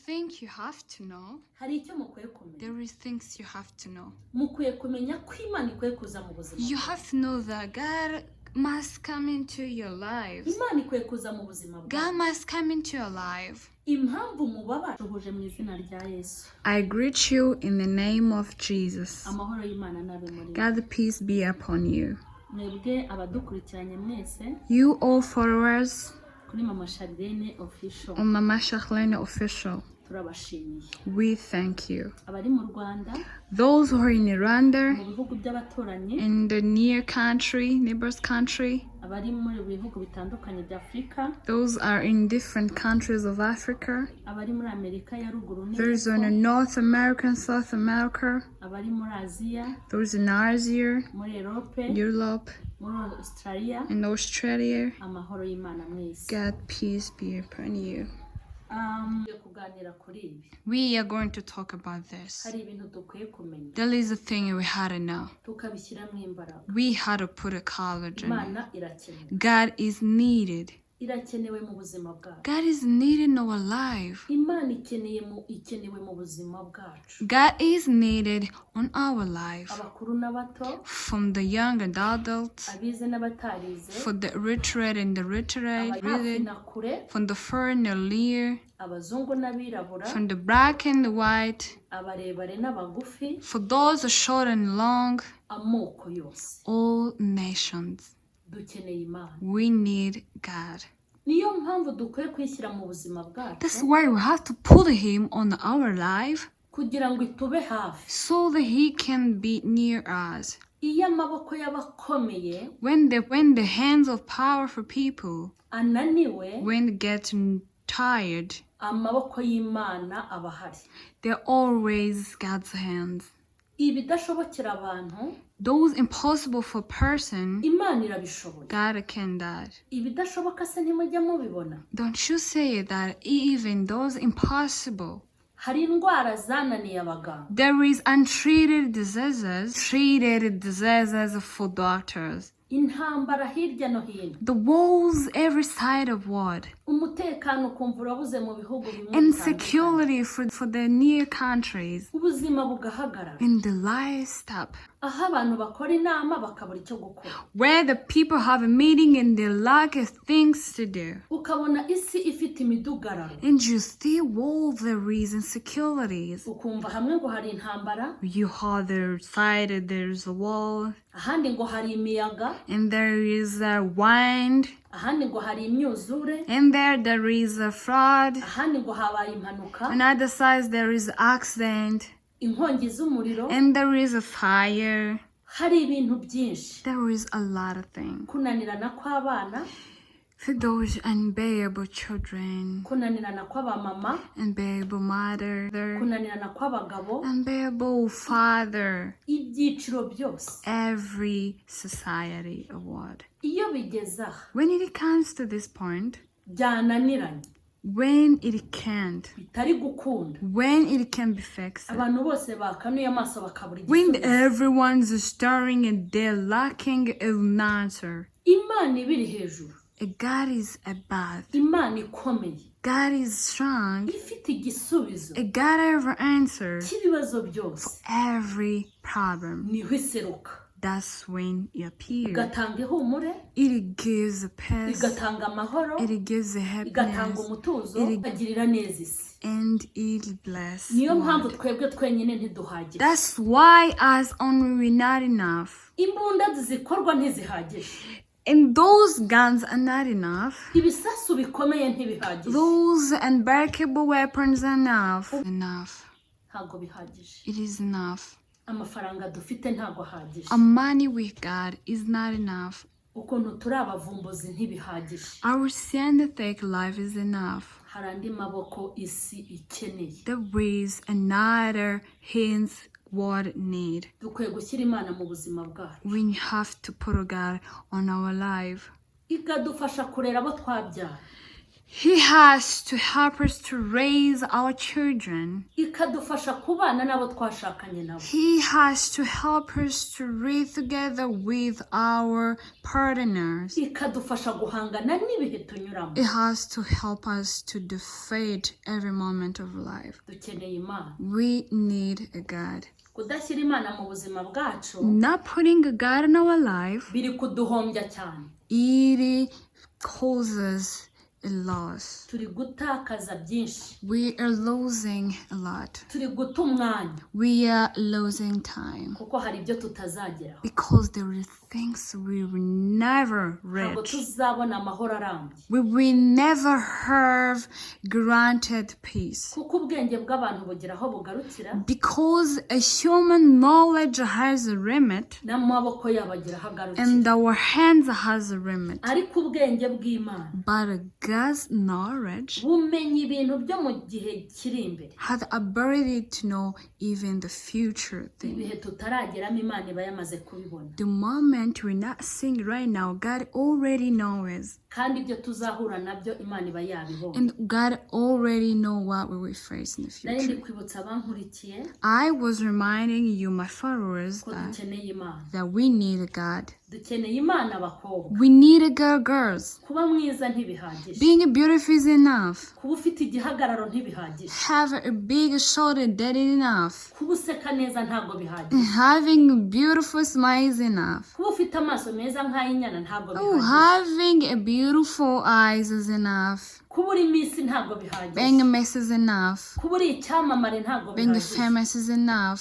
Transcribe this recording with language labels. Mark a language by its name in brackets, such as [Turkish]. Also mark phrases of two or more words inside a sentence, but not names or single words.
[English] think you have to know. [Kinyarwanda] hari icyo mukwiye kumenya. [English] There is things you have to know. [Kinyarwanda] Mukwiye kumenya ko Imana ikwiye kuza mu buzima. [English] You have to know that God must come into your lives. [Kinyarwanda] Imana ikwiye kuza mu buzima bwawe. [English] God must come into your life. [Kinyarwanda] Impamvu mubabara ruhuje mu izina rya Yesu. [English] I greet you in the name of Jesus. [Kinyarwanda] Amahoro y'Imana nabe muri. [English] God, peace be upon you. [Kinyarwanda] Mwebwe abadukurikiranye mwese. [English] You all followers [Kinyarwanda] Kuri Mama Charlene official. [English] on Mama Charlene official. [Kinyarwanda] Turabashimiye. [English] We thank you. [Kinyarwanda] Abari mu Rwanda. [English] Those who are in Rwanda, [Kinyarwanda] Mu bihugu by'abaturanyi. [English] in the neighbors country, [Kinyarwanda] Abari muri bihugu bitandukanye bya Afrika. [English] those are in different countries of Africa. [Kinyarwanda] Abari muri Amerika ya ruguru [English] There's in North America and South America. [Kinyarwanda] abari muri Aziya, [English] There's in Asia, [Kinyarwanda] muri Europe, muri Australia. [English] and Australia. [Kinyarwanda] Amahoro y'Imana mwese. [English] God, peace be upon you. [Kinyarwanda] Kuganira kuri ibi. [English] We are going to talk about this. [Kinyarwanda] Hari ibintu dukwiye kumenya. [English] There is a thing we had to know. [Kinyarwanda] Tukabishyiramo imbaraga. [English] We had to put a collagen. [Kinyarwanda] Imana irakenewe. [English] God is needed. [Kinyarwanda] Irakenewe mu buzima bwacu. [English] God is needed in our life. [Kinyarwanda] Imana ikenewe mu buzima bwacu. [English] God is needed on our life. [Kinyarwanda] Abakuru n'abato. [English] From the young and adults. [Kinyarwanda] Abize n'abatarize. [English] For the illiterate and the literate. [Kinyarwanda] Hafi na kure. [English] From the far and the near. [Kinyarwanda] Abazungu n'abirabura. [English] From the black and the white. [Kinyarwanda] Abarebare n'abagufi. [English] For those short and long. [Kinyarwanda] Amoko yose. [English] All nations. [Kinyarwanda] Dukeneye Imana. [English] We need God. [Kinyarwanda] Niyo mpamvu dukwiye kwishyira mu buzima bwacu. [English] That's why we have to put Him on our life. [Kinyarwanda] Kugira ngo itube hafi. [English] So that He can be near us. [Kinyarwanda] Iyo amaboko y'abakomeye. [English] When the hands of powerful people. [Kinyarwanda] Ananiwe. [English] When they get tired. [Kinyarwanda] Amaboko y'Imana abahari. [English] They're always God's hands. [Kinyarwanda] Ibidashobokera abantu. [English] Those impossible for person. [Kinyarwanda] Imana irabishoboye. [English] God can do that. [Kinyarwanda] Ibidashoboka se ntimujya mubibona. [English] Don't you say that even those impossible. [Kinyarwanda] Hari indwara zananiye abaganga. [English] There is untreated diseases. Treated diseases for doctors. [Kinyarwanda] Intambara hirya no hino. [English] The walls every side of what? [Kinyarwanda] Umutekano ukumva urabuze mu bihugu bimwe. [English] Insecurity for the near countries. [Kinyarwanda] Ubuzima bugahagarara. [English] And the lives stop. [Kinyarwanda] Aho abantu bakora inama bakabura icyo gukora. [English] Where the people have a meeting and they lack things to do. [Kinyarwanda] Ukabona isi ifite imidugararo. [English] And you see all there is insecurities. [Kinyarwanda] Ukumva hamwe ngo hari intambara. [English] You have the side, there's a wall. [Kinyarwanda] Ahandi ngo hari imiyaga. [English] And there is a wind. [Kinyarwanda] Ahandi ngo hari imyuzure. [English] And there is a flood. [Kinyarwanda] Ahandi ngo habaye impanuka. [English] On other side there is accident. [Kinyarwanda] Inkongi z'umuriro. [English] And there is a fire. [Kinyarwanda] Hari ibintu byinshi. [English] There is a lot of things. [Kinyarwanda] Kunanirana kw'abana. [English] For those unbearable children. [Kinyarwanda] Kunanirana kw'abamama. [English] Unbearable mother. [Kinyarwanda] Kunanirana kw'abagabo. [English] Unbearable father. [Kinyarwanda] Ibyiciro byose. [English] Every society award. [Kinyarwanda] Iyo bigeze aha. [English] When it comes to this point. [Kinyarwanda] Byananiranye. [English] When it can't. [Kinyarwanda] Bitari gukunda. [English] When it can be fixed. [Kinyarwanda] Abantu bose bakanuye amaso bakabura igisubizo. [English] When everyone's stirring and they're lacking an answer. [Kinyarwanda] Imana ibiri hejuru. [English] God is above. [Kinyarwanda] Imana ikomeye. [English] God is strong. [Kinyarwanda] Ifite igisubizo. [English] God ever answers. [Kinyarwanda] Cy'ibibazo byose. [English] Every problem. [Kinyarwanda] Niho iseruka. [English] That's when it appears. [Kinyarwanda] Igatanga ihumure. [English] It gives a peace. [Kinyarwanda] Igatanga amahoro. [English] It gives a happiness. [Kinyarwanda] Igatanga umutuzo. Ikagirira neza isi. [English] And it bless. [Kinyarwanda] Niyo mpamvu twebwe twenyine ntiduhagije. [English] That's why us only we're not enough. [Kinyarwanda] Imbunda zikorwa ntizihagije. [English] And those guns are not enough. [Kinyarwanda] Ibisasu bikomeye ntibihagije. [English] Those unbreakable weapons are enough. [Kinyarwanda] Ntago bihagije. [English] It is enough. [Kinyarwanda] Amafaranga dufite ntago ahagije. [English] Our money with God is not enough. [Kinyarwanda] Ukuntu turi abavumbuzi ntibihagije. [English] Our scientific life is enough. [Kinyarwanda] Hari andi maboko isi ikeneye. [English] There is another hands what need. [Kinyarwanda] Dukwiye gushyira Imana mu buzima bwacu. [English] We have to put God on our life. [Kinyarwanda] Ikadufasha kurera abo twabyara. [English] He has to help us to raise our children. [Kinyarwanda] ikadufasha kubana n'abo twashakanye nabo. [English] He has to help us to live together with our partners. [Kinyarwanda] ikadufasha guhangana n'ibihe tunyuramo. [English] It has to help us to defeat every moment of life. [Kinyarwanda] dukeneye Imana. [English] We need a God. [Kinyarwanda] kudashyira Imana mu buzima bwacu [English] Not putting a God in our life, [Kinyarwanda] biri kuduhombya cyane. [English] it causes a loss. [Kinyarwanda] turi gutakaza byinshi. [English] We are losing a lot. [Kinyarwanda] turi guta umwanya [English] We are losing time [Kinyarwanda] kuko hari ibyo tutazageraho. [English] because there are things we will never [Kinyarwanda] ntabwo [English] reach. [Kinyarwanda] tuzabona amahoro arambye [English] We will never have granted peace [Kinyarwanda] kuko ubwenge bw'abantu bugira aho bugarukira [English] because a human knowledge has a limit [Kinyarwanda] n'amaboko yabo agira aho agarukira, [English] and our hands has a limit. [Kinyarwanda] ariko ubwenge bw'Imana [English] But God's knowledge [Kinyarwanda] bumenya ibintu byo mu gihe kiri imbere. [English] has the ability to know even the future thing. [Kinyarwanda] ibihe tutarageramo Imana iba yamaze kubibona, [English] The moment we're not seeing right now, God already knows. [Kinyarwanda] kandi ibyo tuzahura nabyo Imana iba yabibonye. [English] And God already know what we will face in the [Kinyarwanda] nari ndi [English] future. [Kinyarwanda] kwibutsa abankurikiye [English] I was reminding you, my followers, [Kinyarwanda] ko [English] that [Kinyarwanda] dukeneye Imana. [English] we need a God. [Kinyarwanda] dukeneye Imana abakobwa. [English] We need a God, girls. [Kinyarwanda] kuba mwiza ntibihagije, [English] Being beautiful is enough. [Kinyarwanda] kuba ufite igihagararo ntibihagije, [English] Have a big shoulder, that is enough. [Kinyarwanda] kuba useka neza ntabwo bihagije, [English] Having a beautiful smile is enough. [Kinyarwanda] kuba ufite amaso meza nk'ay'inyana ntabwo [English] Oh, [Kinyarwanda] bihagije, [English] having a beautiful eyes is enough. [Kinyarwanda] kuba uri Miss ntabwo bihagije, [English] Being a mess is enough. [Kinyarwanda] kuba uri icyamamare ntabwo [English] Being [Kinyarwanda] bihagije, [English] famous is enough.